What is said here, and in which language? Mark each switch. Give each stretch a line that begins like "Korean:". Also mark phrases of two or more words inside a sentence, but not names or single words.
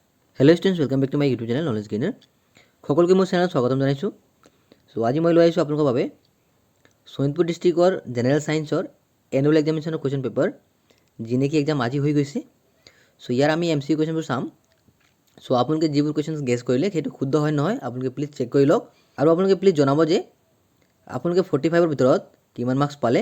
English: Hello students welcome back to my YouTube channel Knowledge Gainer সকলকে মোৰ চেনেলত স্বাগতম জনাইছোঁ।
Assamese: সো আজি মই লৈ আহিছোঁ আপোনালোকৰ বাবে শোণিতপুৰ ডিষ্ট্ৰিক্টৰ
English: general science annual examination question paper
Assamese: যি নেকি এক্সাম আজি হৈ গৈছে। সো ইয়াৰ আমি এমসিকিউ কুৱেশ্যনবোৰ চাম। সো আপোনালোকে যিবোৰ কুৱেশ্যন গেছ কৰিলে সেইটো শুদ্ধ হয় নহয় আপোনালোকে
English: please check
Assamese: কৰি লওক আৰু আপোনালোকে প্লিজ জনাব যে আপোনালোকে 45ৰ ভিতৰত কিমান মাৰ্কছ পালে।